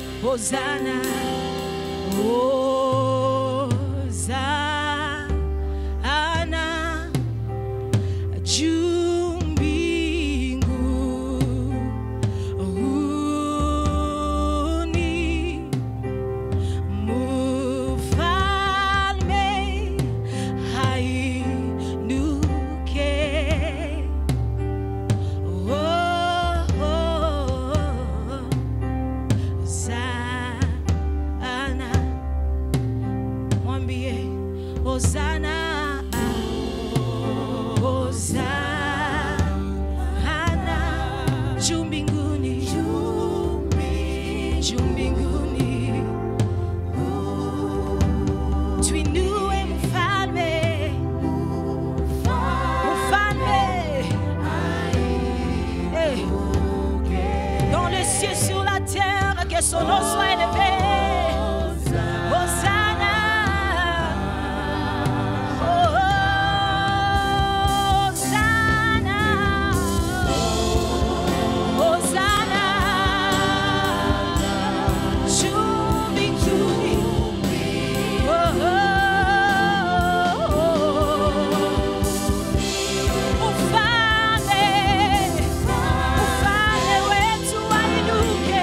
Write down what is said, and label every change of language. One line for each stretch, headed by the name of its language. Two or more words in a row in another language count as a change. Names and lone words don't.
Swahili: Hosanna, Hosanna, juu mbinguni, mfalme ainuke. Hosanna, mwambie Hosanna, Hosanna, juu mbinguni, juu mbinguni, tuinue mfalme, mfalme,
French: dans les cieux, sur la terre, que son nom soit élevé.
Swahili: Hosanna, Hosanna, Hosanna, juu mbinguni, mfalme, mfalme wetu ainuke.